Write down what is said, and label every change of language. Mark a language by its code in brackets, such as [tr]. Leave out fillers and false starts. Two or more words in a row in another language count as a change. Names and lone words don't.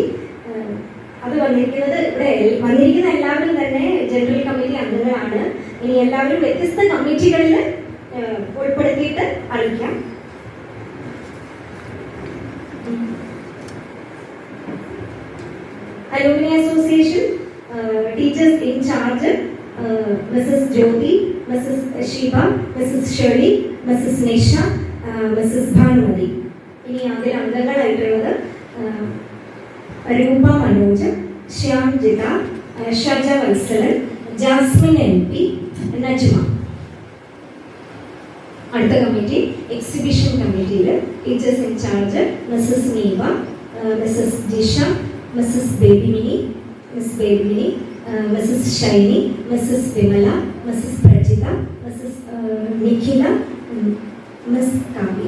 [ml] അത് വന്നിരിക്കുന്നത് ഇവിടെ വന്നിരിക്കുന്ന എല്ലാവരും തന്നെ [en] general committee [ml] അംഗങ്ങളാണ്. ഇനി എല്ലാവരും വ്യത്യസ്ത കമ്മിറ്റികളിൽ ഉൾപ്പെടുത്തിയിട്ട് അറിയിക്കാം. [en] alumni association teachers in-charge Mrs. Jyoti, Mrs. Shiva, Mrs. Shirley, Mrs. Nisha, Mrs. Bhanumati. [ml] ഇനി അതിൽ അംഗങ്ങളായിട്ടുള്ളത് രൂപ മനോജ്, ശ്യാം ജിത, ഷജ വത്സലൻ, ജാസ്മിൻ MP, നജ്മ. അടുത്ത [en] committee exhibition [ml] കമ്മിറ്റിയിൽ [en] teachers in-charge Mrs [ml] നീവ, മിസ്സസ് ജിഷ, മിസ്സസ് ബേബിമിനി, മിസ് ബേബിമിനി, മിസ്സസ് ഷൈനി, മിസ്സസ് വിമല, മിസ്സസ് പ്രജിത, മിസ്സസ് നിഖില, മിസ് കാവ്യ.